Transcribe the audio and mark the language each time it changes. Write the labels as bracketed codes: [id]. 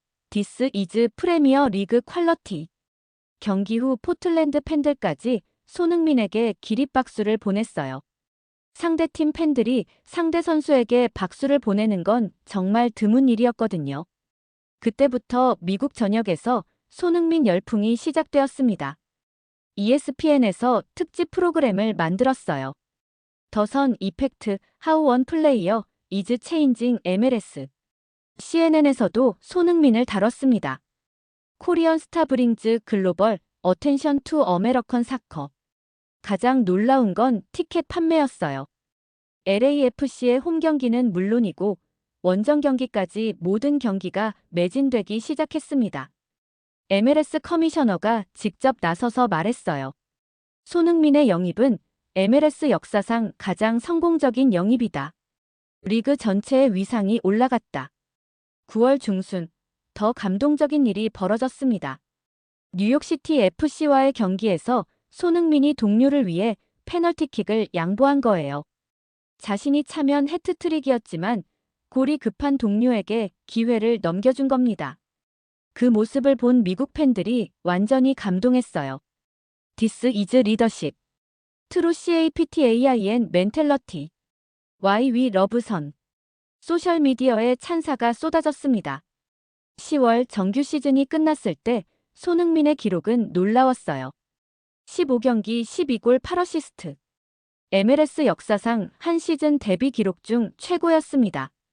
[en] This is [ko] 프리미어 리그 퀄러티. 경기 후 포틀랜드 팬들까지 손흥민에게 기립박수를 보냈어요. 상대팀 팬들이 상대 선수에게 박수를 보내는 건 정말 드문 일이었거든요. 그때부터 미국 전역에서 손흥민 열풍이 시작되었습니다. ESPN에서 특집 프로그램을 만들었어요. [en] 더선 이펙트 How One Player is Changing MLS. [ko] CNN에서도 손흥민을 다뤘습니다. [en] 코리안 스타 브링즈 글로벌 어텐션 투 어메리칸 사커. [ko] 가장 놀라운 건 티켓 판매였어요. LAFC의 홈 경기는 물론이고 원정 경기까지 모든 경기가 매진되기 시작했습니다. MLS 커미셔너가 직접 나서서 말했어요. 손흥민의 영입은 MLS 역사상 가장 성공적인 영입이다. 리그 전체의 위상이 올라갔다. 9월 중순, 더 감동적인 일이 벌어졌습니다. 뉴욕시티 FC와의 경기에서 손흥민이 동료를 위해 페널티킥을 양보한 거예요. 자신이 차면 해트트릭이었지만 골이 급한 동료에게 기회를 넘겨준 겁니다. 그 모습을 본 미국 팬들이 완전히 감동했어요. [en] This is leadership. True CAPTAIN mentality. Why we love 선. [ko] 소셜미디어에 찬사가 쏟아졌습니다. 10월 정규 시즌이 끝났을 때 손흥민의 기록은 놀라웠어요. 15경기 12골 8어시스트. MLS 역사상 한 시즌 데뷔 기록 중 최고였습니다.